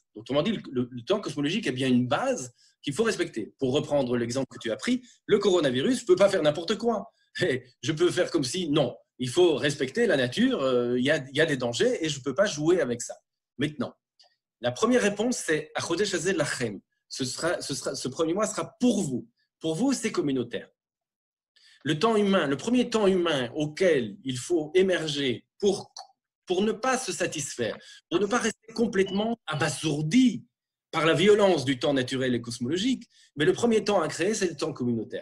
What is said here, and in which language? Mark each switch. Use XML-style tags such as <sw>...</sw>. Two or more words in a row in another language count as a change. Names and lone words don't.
<fr>Autrement dit, le temps cosmologique est bien une base qu'il faut respecter. Pour reprendre l'exemple que tu as pris, le coronavirus, je ne peux pas faire n'importe quoi. Je peux faire comme si, non, il faut respecter la nature, il y a des dangers et je ne peux pas jouer avec ça. Maintenant, la première réponse, c'est «</fr> <he>החודש הזה לכם ».</he> <fr>Ce premier mois sera pour vous. Pour vous, c'est communautaire. Le temps humain, le premier temps humain auquel il faut émerger pour ne pas se satisfaire, pour ne pas rester complètement abasourdi par la violence du temps naturel et cosmologique, mais le premier temps à créer, c'est le temps communautaire.</fr>